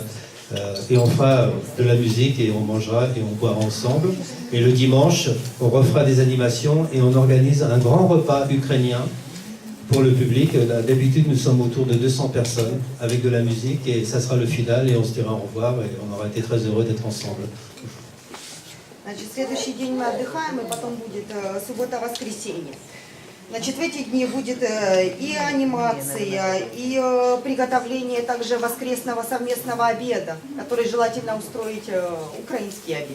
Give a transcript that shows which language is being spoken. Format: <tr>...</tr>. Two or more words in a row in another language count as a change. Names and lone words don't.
<fr>Et on fera de la musique et on mangera et on boira ensemble. Et le dimanche, on refera des animations et on organise un grand repas ukrainien pour le public. D'habitude, nous sommes autour de 200 personnes avec de la musique et ça sera le final et on se dira au revoir et on aura été très heureux d'être ensemble.</fr> <ru>Значит, следующий день мы отдыхаем, и потом будет суббота-воскресенье. Значит, в эти дни будет и анимация, и приготовление также воскресного совместного обеда, который желательно устроить украинский обед.</ru>